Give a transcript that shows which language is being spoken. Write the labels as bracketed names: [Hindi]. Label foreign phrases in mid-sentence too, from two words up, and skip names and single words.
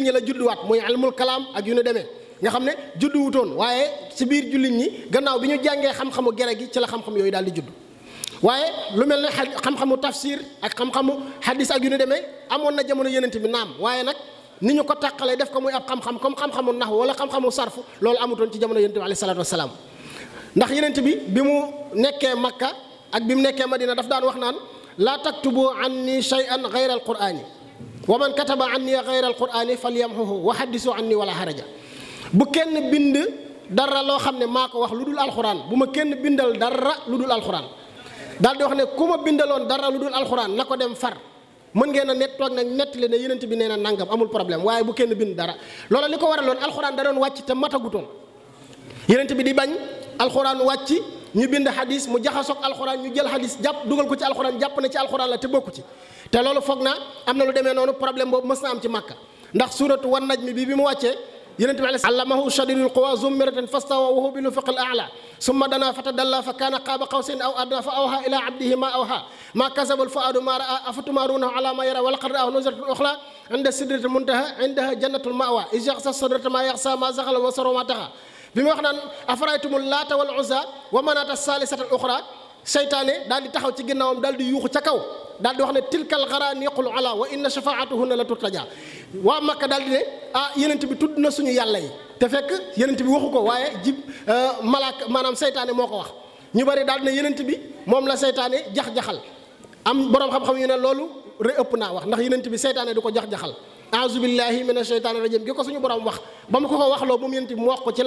[Wolof] ñi la judduwaat muy [Arabic] علم الكلام [Wolof] ak yu nu demee nga xam ne judduwutoon waaye ci biir jullit ñi gannaaw bi ñu jàngee xam-xamu gere gi ci la xam-xam yooyu daal di judd waaye lu mel ne xam-xamu tafsir ak xam-xamu hadis ak yu nu demee amoon na jamono yenent bi naam waaye nag ni ñu ko tàqalee def ko muy ab xam-xam comme xam-xamu naxw wala xam-xamu sarfu loolu amutoon ci jamono yenent bi [Arabic] عليه الصلاة [Wolof] wasalaam ndax yenent bi mu nekkee Makka ak bi mu nekkee Madina daf daan wax naan [Arabic] لا تكتبوا عني شيئا غير القرآن ومن كتب عني غير القرآن فليمحه وحدثوا عني ولا حرج [Wolof] bu kenn bind dara loo xam ne maa ko wax lu dul alxuraan bu ma kenn bindal dara lu dul alxuraan daal di wax ne ku ma bindaloon dara lu dul alxuraan na ko dem far mën ngeen a toog nag nettali ne yenent bi nee na nangam amul problème waaye bu kenn bind dara loola li ko waraloon alxuraan da doon wàcc te matagutoon yenent bi di bañ alxuraan wàcc ñu bind hadis mu jaxasoog alxuraan ñu jël hadis jàpp dugal ko ci alxuraan jàpp na ci alxuraan la te bokku ci te loolu foog naa am na lu demee noonu problème boobu mës na am ci Makka ndax [Arabic] سورة والنجم [Wolof] bi mu wàccee yenent bi [Arabic] علمه شديد القوى ذو مرة فاستوى وهو بالأفق الأعلى ثم دنا فتدلى فكان قاب قوسين أو أدنى فأوحى إلى عبده ما أوحى ما كذب الفؤاد ما رأى أفتمارونه على ما يرى ولقد رآه نزلة أخرى عند سدرة المنتهى عندها جنة المأوى إذ يغشى السدرة ما يغشى ما زاغ البصر وما طغى [Wolof] bi mu wax naan [Arabic] أفرأيتم اللات والعزى ومناة الثالثة الأخرى [Wolof] seytaane daal di taxaw ci ginnaawam daal di yuuxu ca kaw daal di wax ne [Arabic] تلك الغرانيق العلى وإن شفاعتهن لترتجى [Wolof] waa Makka daal di ne ah yenent bi tudd na suñu yàlla yi te fekk yenent bi waxu ko waaye malaaka maanaam seytaane moo ko wax ñu bari daal di ne yenent bi moom la seytaane jax-jaxal am boroom xam-xam yu ne loolu ëpp naa wax ndax yenent bi seytaane du ko jax-jaxal [Arabic] أعوذ بالله من الشيطان الرجيم [Wolof] gi ko suñu borom wax ba mu ko waxloo moom yenent bi mu wax ko ci la